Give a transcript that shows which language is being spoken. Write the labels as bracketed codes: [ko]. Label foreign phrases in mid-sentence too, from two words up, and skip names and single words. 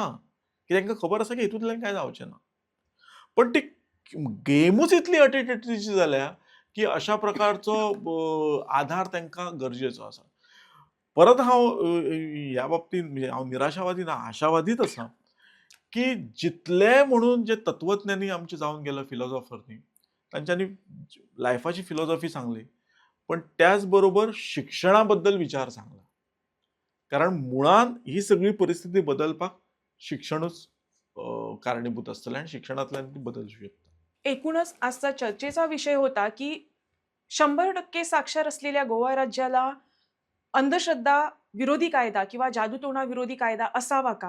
[kok] की तांकां खबर आसा की हितूंतल्यान कांय जावचें ना. पण ती गेमूच इतली अटीतटीची जाल्या की अशा प्रकारचो आधार तांकां गरजेचो आसा. परत हांव ह्या बाबतींत म्हणजे हांव निराशावादी ना, आशावादीच आसा की जितले म्हणून जे तत्वज्ञानी आमचे जाऊन गेले फिलॉसॉफरनी तांच्यांनी लायफाची फिलॉसॉफी सांगली पण त्याचबरोबर शिक्षणाबद्दल विचार सांगला कारण मुळात ही सगळी परिस्थिती बदलपाक शिक्षणच कारणीभूत असतलें आणि शिक्षणातल्यान ती बदलू शकता. [mr] एकूणच आजचा चर्चेचा विषय होता की 100% साक्षर असलेल्या गोवा राज्याला अंधश्रद्धा विरोधी कायदा किंवा जादूटोणा विरोधी कायदा असावा का?